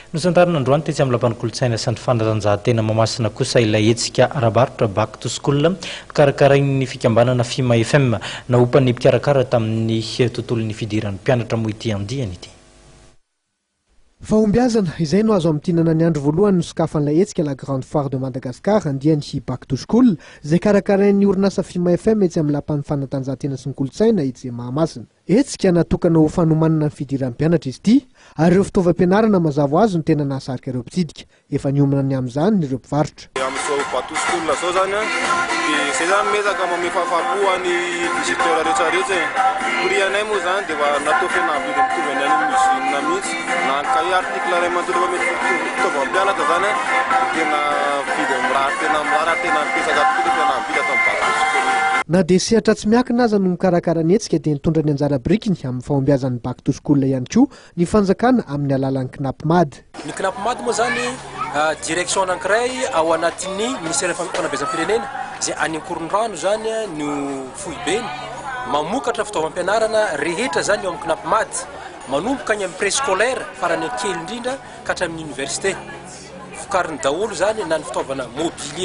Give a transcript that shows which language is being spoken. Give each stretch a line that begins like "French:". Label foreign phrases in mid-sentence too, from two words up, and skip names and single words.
Malagasy: Nosantarana Androany tetsy amin'ny lapan'ny kolontsaina sy ny fanatanjahan-tena Mahamasina kosa ilay hetsika arabarotra
English: back to school
Malagasy: karakarain'ny fikambanana Fimafm naompany mpianatra tamin'ny tontolon'ny fidiran'ny mpianatra moa ity andiany ity. Fahombiazana izay no azo amtinana ny andro voalohany nosokafan'ilay hetsika
French: la grande foire de Madagascar
Malagasy: andiany
English: back to school
Malagasy: izay karakarain'ny orinasa Fimafm etsy amin'ny lapan'ny fanatanjahan-tena sy ny kolontsaina izay Mahamasina. Hetsika natokana ho fanomanana ny fidiran'ny mpianatra izy ity ary ireo fitaovam-pianarana mazava ho azy no tena nahasarika ireo mpitsidika efa niomana ny amin'izany ireo mpivarotra. Amin'izao
English: back to school
Malagasy: zao zany izay zany mezaka mamehy fahafahampoany visiteur rehetrarehetra prianay moa zany dia efa natao fianarana mitovy any amin'ny usine mihitsy na cahier article iray manontolo efa mety fitaovam-pianatra zany tena vidy mirary tena mirary tena mipetraka tokoa fianarana vita tamin'ny
English: back to school.
Malagasy: Na dia sehatra tsy miankina aza no mikarakara ny hetsika dia nitondra ny anjara birikiny amin'ny fahombiazan'ny
English: back to school
Malagasy: ihany koa ny fanjakana amin'ny alalan'ny knapmady. Ny knapmady moa zany direction anankiray ao anatin'ny ministère fanabeazam-pirenena izay any Ankorondrano zany no foibeny mamokatra fitaovam-pianarana rehetra zany eo amin'ny knapmady manomboka any amin'ny préscolaire farany kely indrindra ka hatramin'ny université fokariny daholo zany na ny fitaovana mobilier